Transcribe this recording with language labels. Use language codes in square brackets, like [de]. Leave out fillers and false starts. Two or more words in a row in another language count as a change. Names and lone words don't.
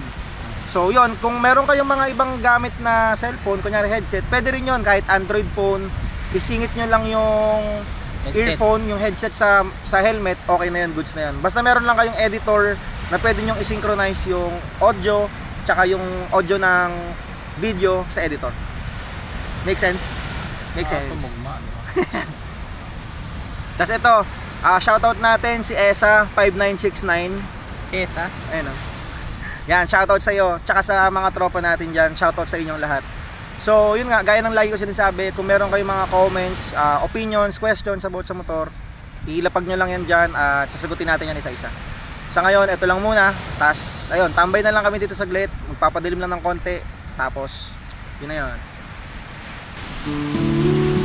[tl] So yun, kung meron kayong mga ibang gamit na cellphone, kunyari headset, pwede rin yun, kahit Android phone, isingit nyo lang yung earphone, yung headset sa helmet, okay na yun, goods na yun. Basta meron lang kayong editor na pwede nyo i-synchronize yung audio tsaka yung audio ng video sa editor. [en] Make sense? Make sense. [tl] Tapos ito, shoutout natin si ESA5969. Sesa. Ayun o. Yan, shoutout sa iyo, tsaka sa mga tropa natin dyan, shoutout sa inyong lahat. So, yun nga, gaya ng lagi ko sinasabi, kung meron kayong mga [en] comments, opinions, questions about [tl] sa motor, ilapag nyo lang yan dyan at sasagutin natin yan isa-isa. Sa ngayon, ito lang muna. Tapos, ayun, tambay na lang kami dito saglit, magpapadilim lang ng konti, tapos, yun na yun.